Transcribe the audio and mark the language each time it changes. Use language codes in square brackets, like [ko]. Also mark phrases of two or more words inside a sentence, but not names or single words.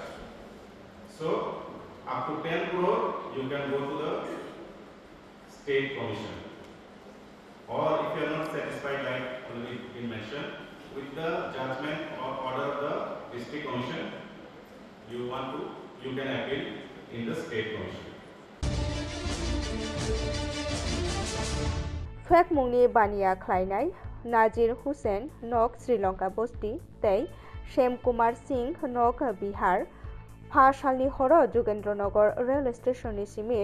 [en] So up to 10 crore, you can go to the state commission, or if you are not satisfied, like already been mentioned, with the judgment or order of the district commission, you can appeal in the state commission. [brx] फेक मुंगनि बानिया ख्लायनाय नाजिर हुसैन नक श्रीलंका बस्ती तै श्याम कुमार सिंह नक बिहार फा सालनि हर जुगेन्द्रनगर रेल स्टेशननि सिमी